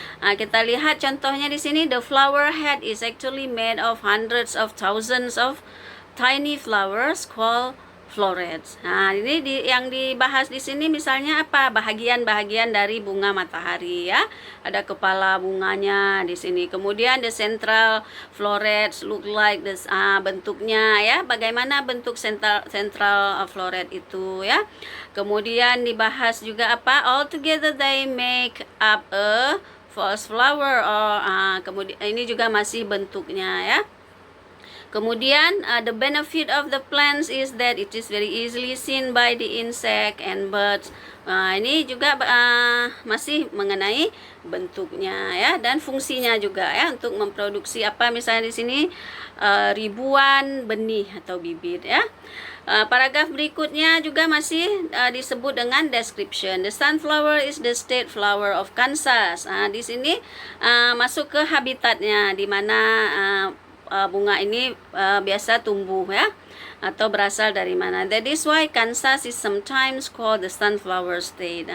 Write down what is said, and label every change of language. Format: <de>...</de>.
<id>Nah, kita lihat contohnya di sini,</id> <en>the flower head is actually made of hundreds of thousands of tiny flowers called florets.</en> <id>Nah, ini yang dibahas di sini misalnya apa? Bahagian-bahagian dari bunga matahari ya. Ada kepala bunganya di sini. Kemudian</id> <en>the central florets look like this.</en> <id>Bentuknya ya. Bagaimana bentuk central floret itu ya. Kemudian dibahas juga apa?</id> <en>All together they make up a false flower</en> <id>kemudian ini juga masih bentuknya ya.</id> <en>Kemudian the benefit of the plants is that it is very easily seen by the insect and birds.</en> <id>Ini juga masih mengenai bentuknya ya dan fungsinya juga ya untuk memproduksi apa misalnya di sini ribuan benih atau bibit ya. Paragraf berikutnya juga masih disebut dengan</id> <en>description. The sunflower is the state flower of Kansas.</en> <id>Di sini masuk ke habitatnya di mana bunga ini biasa tumbuh ya atau berasal dari mana.</id> <en>That is why Kansas is sometimes called the sunflower state.</en>